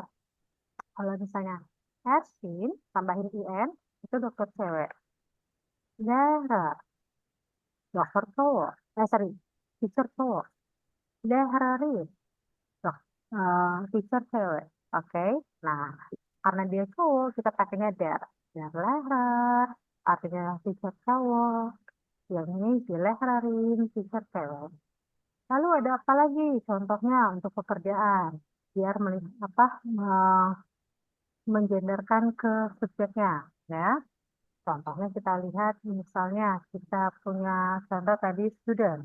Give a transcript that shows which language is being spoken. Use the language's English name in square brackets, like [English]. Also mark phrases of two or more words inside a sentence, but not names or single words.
[Indonesian] Kalau misalnya Ersin, tambahin IN, itu dokter cewek. Lehrer, dokter cowok. Sorry, teacher cowok. Lehrerin, dok, teacher cewek. Oke, nah karena dia cowok, kita pakainya der. [German] Der Lehrer, [Indonesian] artinya teacher cowok. Yang ini di Lehrerin, teacher cewek. Lalu ada apa lagi? Contohnya untuk pekerjaan. Biar melihat apa, mengenderkan ke subjeknya. Ya. Contohnya kita lihat misalnya kita punya contoh tadi student.